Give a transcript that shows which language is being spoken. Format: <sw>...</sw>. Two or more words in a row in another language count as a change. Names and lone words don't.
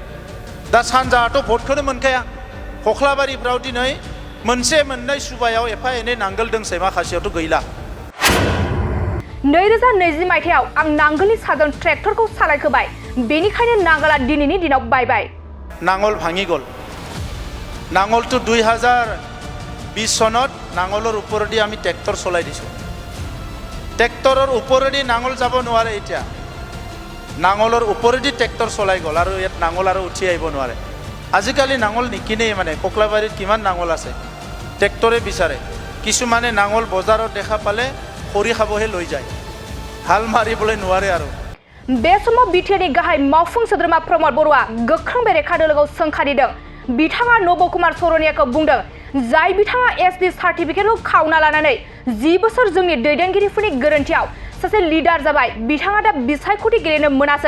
<brx>दा सानजाहाथ' भटखौनो मोनखाया। खख्लाबारिफ्राव दिनै मोनसे मोननै सुबायाव एफा एनै नांगोल दोंसै, माखासेयावथ' गैला। 2020 मायथाइयाव आं नांगोलनि साजों ट्रेक्टरखौ सालायखोबाय, बेनिखायनो नांगोला दिनैनि दिनाव बायबाय।</brx> <as>नांगल भाঙি গ'ল। নাঙলটো 2020 চনত নাঙলৰ ওপৰেদি আমি ট্ৰেক্টৰ চলাই দিছোঁ। ট্ৰেক্টৰৰ ওপৰেদি নাঙল যাব নোৱাৰে এতিয়া। নাঙলৰ ওপৰেদি ট্ৰেক্টৰ চলাই গ'ল আৰু ইয়াত নাঙল আৰু উঠি আহিব নোৱাৰে। আজিকালি নাঙল নিকিনেই, মানে ককলাবাৰীত কিমান নাঙল আছে, ট্ৰেক্টৰে বিচাৰে। কিছুমানে নাঙল বজাৰত দেখা পালে খৰি খাবহে লৈ যায়, হাল মাৰিবলৈ নোৱাৰে আৰু।</as> <brx>बे समाव बिटिआरनि गाहाय मावफुं सोद्रोमा प्रमद बर'आ गोख्रों बेरेखा दोलोखौ सोंखारिदों। बिथाङा नब कुमार सरनियाखौ बुंदों, जाय बिथाङा SD सार्टिफिकेटखौ खावना लानानै 10 बोसोर जोंनि दैदेनगिरिफोरनि गोरोन्थियाव सासे लिडार जाबाय, बिथाङा दा बिसायख'थि गेलेनो मोनासै।</brx>